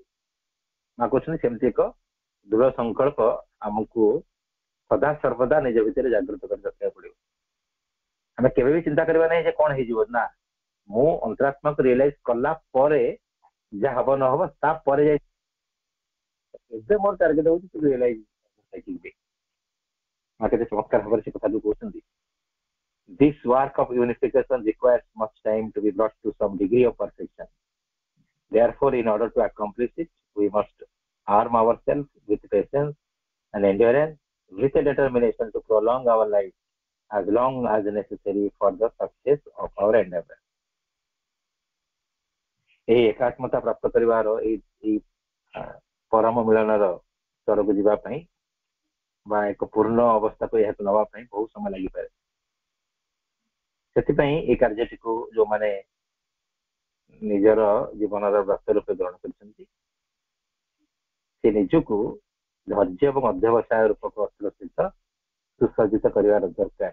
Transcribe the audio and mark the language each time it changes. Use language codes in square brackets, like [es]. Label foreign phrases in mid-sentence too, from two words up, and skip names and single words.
[or] ମା କହୁଛନ୍ତି ସେମିତି ଏକ ଦୃଢ ସଂକଳ୍ପ ଆମକୁ ସଦା ସର୍ବଦା ନିଜ ଭିତରେ ଜାଗ୍ରତ କରି ରଖିବାକୁ ପଡିବ। ଆମେ କେବେ ବି ଚିନ୍ତା କରିବା ନାହିଁ ଯେ କଣ ହେଇଯିବ, ନା, ମୁଁ ଅନ୍ତରାତ୍ମାକୁ ରିଏଲାଇଜ କଲା ପରେ ଯାହା ହବ ନ ହବ ତାପରେ ଯାଇ, ଏବେ ମୋର ଟାର୍ଗେଟ ହଉଛି ରିଏଲାଇଜ। ମା କେତେ ଚମତ୍କାର ଭାବରେ ସେ କଥା କହୁଛନ୍ତି, [en] this work of unification requires much time to be brought to some degree of perfection. Therefore, in order to accomplish it, we must arm ourselves with patience and endurance, with a determination to prolong our life as long as necessary for the success of our endeavor. [or] ଏହି ଏକାତ୍ମତା ପ୍ରାପ୍ତ କରିବାର ଏଇ ପରମ ମିଳନର ସ୍ତରକୁ ଯିବା ପାଇଁ ବା ଏକ ପୂର୍ଣ୍ଣ ଅବସ୍ଥାକୁ ଏହାକୁ ନେବା ପାଇଁ ବହୁତ ସମୟ ଲାଗିପାରେ। ସେଥିପାଇଁ এই କାର୍ଯ୍ୟଟିକୁ ଯୋଉମାନେ ନିଜର ଜୀବନର ବ୍ରତ ରୂପେ ଗ୍ରହଣ କରିଛନ୍ତି, ସେ ନିଜକୁ ଧୈର୍ଯ୍ୟ ଏବଂ ଅଧ୍ୟବସାୟ ରୂପକ ଅସ୍ତ୍ର ସହିତ ସୁସଜ୍ଜିତ କରିବାର ଦରକାର।